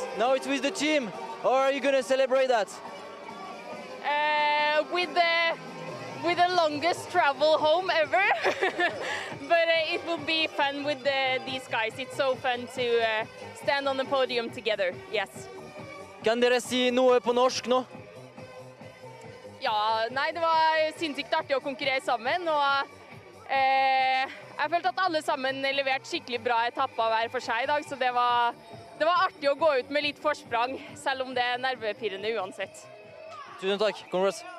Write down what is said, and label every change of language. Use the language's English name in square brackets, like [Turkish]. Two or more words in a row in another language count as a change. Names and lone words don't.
[English] Now it's with the team. How are you going to celebrate that? With the longest travel home ever. But it will be fun with these guys. It's so fun to stand on the podium together. Yes. [Norwegian] Kan dere si noe på norsk nå? Ja, nei, det var sinnssykt artig å konkurrere sammen, og jeg følte at alle sammen leverte skikkelig bra etapper hver for seg i dag, så det var artig å gå ut med litt forsprang, selv om det er nervepirrende uansett. Tusen takk, [English] congrats.